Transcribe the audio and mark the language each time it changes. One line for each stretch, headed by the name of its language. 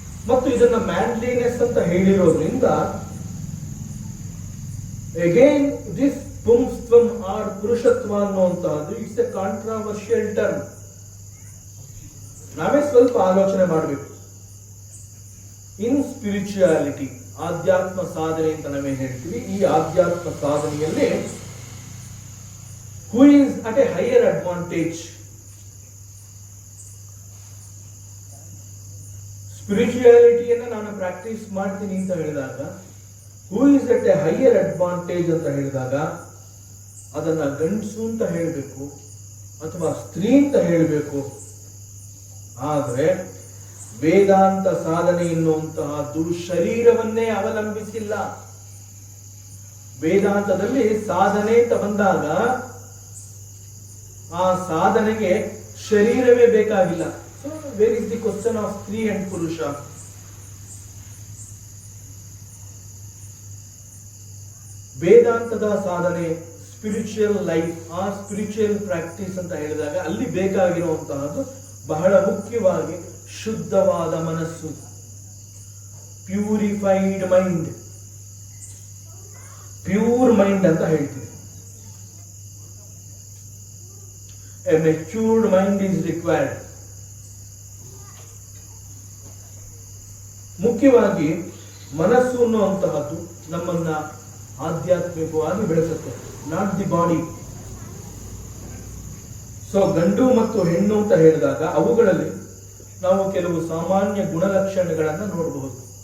Kannada: ಮತ್ತು ಇದನ್ನ ಮ್ಯಾನ್ಲಿನೆಸ್ ಅಂತ ಹೇಳಿರೋದ್ರಿಂದ again this ಪುಂಸ್ತ್ವಂ R ಪುರುಷತ್ವ ಅನ್ನುವಂತಹದ್ದು
English: It's a controversial term.
Kannada: ನಾವೇ ಸ್ವಲ್ಪ ಆಲೋಚನೆ ಮಾಡಬೇಕು. ಇನ್ ಸ್ಪಿರಿಚುಯಾಲಿಟಿ, ಆಧ್ಯಾತ್ಮ ಸಾಧನೆ ಅಂತ ನಾವೇ ಹೇಳ್ತೀವಿ. ಈ ಆಧ್ಯಾತ್ಮ ಸಾಧನೆಯಲ್ಲಿ
English: who is at a higher advantage?
Kannada: ಸ್ಪಿರಿಚುಯಾಲಿಟಿಯನ್ನು ನಾನು ಪ್ರಾಕ್ಟೀಸ್ ಮಾಡ್ತೀನಿ ಅಂತ ಹೇಳಿದಾಗ
English: who is at a higher advantage
Kannada: ಅಂತ ಹೇಳಿದಾಗ ಅದನ್ನ ಗಂಡಸು ಅಂತ ಹೇಳಬೇಕು ಅಥವಾ ಸ್ತ್ರೀ ಅಂತ ಹೇಳಬೇಕು. ಆದರೆ ವೇದಾಂತ ಸಾಧನೆ ಎನ್ನುವಂತಹದ್ದು ಶರೀರವನ್ನೇ ಅವಲಂಬಿಸಿಲ್ಲ. ವೇದಾಂತದಲ್ಲಿ ಸಾಧನೆ ಅಂತ ಬಂದಾಗ ಆ ಸಾಧನೆಗೆ ಶರೀರವೇ ಬೇಕಾಗಿಲ್ಲ.
English: So where is the question of ಸ್ತ್ರೀ and ಪುರುಷ?
Kannada: ವೇದಾಂತದ ಸಾಧನೆ, ಸ್ಪಿರಿಚುವಲ್ ಲೈಫ್, ಆ ಸ್ಪಿರಿಚುವಲ್ ಪ್ರಾಕ್ಟೀಸ್ ಅಂತ ಹೇಳಿದಾಗ ಅಲ್ಲಿ ಬೇಕಾಗಿರುವಂತಹದ್ದು ಬಹಳ ಮುಖ್ಯವಾಗಿ ಶುದ್ಧವಾದ ಮನಸ್ಸು, ಪ್ಯೂರಿಫೈಡ್ ಮೈಂಡ್, ಪ್ಯೂರ್ ಮೈಂಡ್ ಅಂತ ಹೇಳ್ತೀವಿ.
English: A matured mind is required.
Kannada: ಮುಖ್ಯವಾಗಿ ಮನಸ್ಸು ಅನ್ನುವಂತಹದ್ದು ನಮ್ಮನ್ನ ಆಧ್ಯಾತ್ಮಿಕವಾಗಿ ಬೆಳೆಸುತ್ತೆ,
English: Not the body.
Kannada: ಸೊ ಗಂಡು ಮತ್ತು ಹೆಣ್ಣು ಅಂತ ಹೇಳಿದಾಗ ಅವುಗಳಲ್ಲಿ ನಾವು ಕೆಲವು ಸಾಮಾನ್ಯ ಗುಣಲಕ್ಷಣಗಳನ್ನ ನೋಡಬಹುದು.